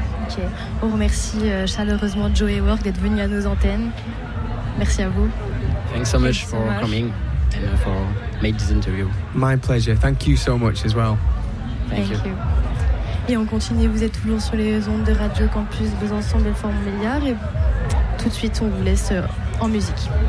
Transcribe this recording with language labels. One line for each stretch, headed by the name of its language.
French: Ok, on remercie chaleureusement Joe Hayward d'être venu à nos antennes. Merci à vous.
English: Thanks so much for coming and for making this interview. My pleasure, thank you so much as well. Thank you.
French: Et on continue, vous êtes toujours sur les ondes de Radio Campus Besançon, Belfort-Montbéliard, et tout de suite on vous laisse en musique.